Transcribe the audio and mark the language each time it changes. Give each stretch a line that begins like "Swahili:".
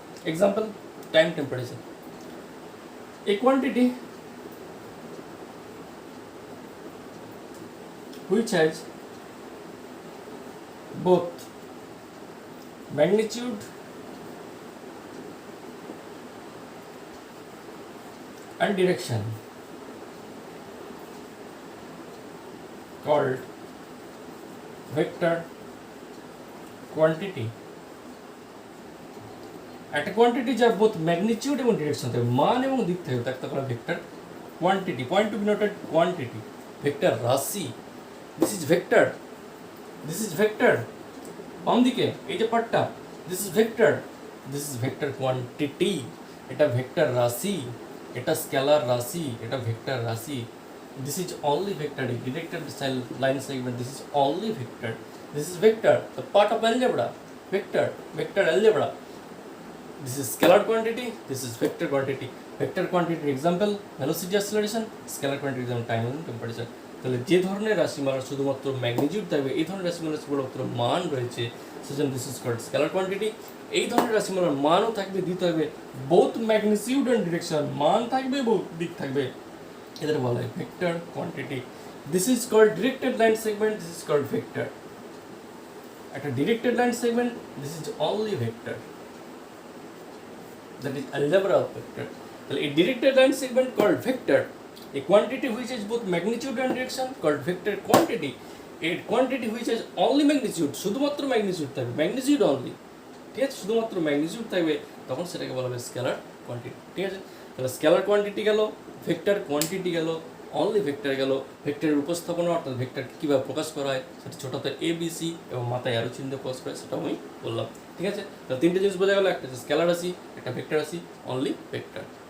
English: Example, time temperature. A quantity which has both magnitude and direction called vector quantity.
Bangla: একটা quantity যার both magnitude এবং direction থাকবে, মান এবং দিক থাকবে, তাকে বলা vector quantity. Point two be noted, quantity vector রাশি,
English: This is vector, this is vector.
Bangla: বাম দিকে এই যে পার্টটা,
English: This is vector, this is vector quantity.
Bangla: এটা ভেক্টর রাশি, এটা স্কেলার রাশি, এটা ভেক্টর রাশি।
English: This is only vector, directed line segment, this is only vector, this is vector, the part of algebra, vector, vector algebra. This is scalar quantity, this is vector quantity. Vector quantity example velocity acceleration, scalar quantity example time and temperature.
Bangla: তাহলে যে ধরনের রাশিমালার শুধুমাত্র magnitude থাকবে, এই ধরনের রাশিমালার শুধুমাত্র মান রয়েছে, সেজন্য
English: This is called scalar quantity.
Bangla: এই ধরনের রাশিমালার মানও থাকবে, দিতে হবে
English: both magnitude and direction,
Bangla: মান থাকবে বহুত দিক থাকবে, এদের বলা হয় vector quantity.
English: This is called directed line segment, this is called vector. একটা directed line segment, this is only vector, that is algebra of vector. So a directed line segment called vector, a quantity which has both magnitude and direction called vector quantity, a quantity which has only magnitude,
Bangla: শুধুমাত্র magnitude থাকবে, magnitude only, ঠিক আছে, শুধুমাত্র magnitude থাকবে, তখন সেটাকে বলা হবে স্কেলার কোয়ান্টিটি। ঠিক আছে, তাহলে স্কেলার কোয়ান্টিটি গেল, ভেক্টর কোয়ান্টিটি গেল, অনলি ভেক্টর গেল। ভেক্টরের উপস্থাপনা অর্থাৎ ভেক্টরকে কীভাবে প্রকাশ করা হয়, সেটা ছোটোতে ABC এবং মাথায় আরও চিহ্ন প্রকাশ করা হয়, সেটাও আমি বললাম। ঠিক আছে, তাহলে তিনটে জিনিস বোঝা গেল, একটা হচ্ছে স্কেলার রাশি, একটা ভেক্টর রাশি, অনলি ভেক্টর।